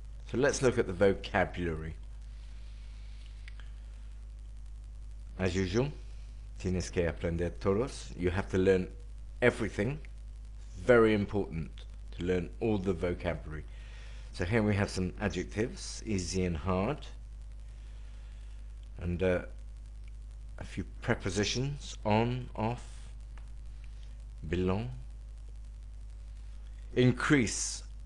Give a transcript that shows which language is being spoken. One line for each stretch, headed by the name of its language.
English: So let's look at the vocabulary. As usual,
Spanish: tienes que aprender todos.
English: You have to learn everything. Very important to learn all the vocabulary. So here we have some adjectives, easy and hard, and a few prepositions, on, off, belong, increase.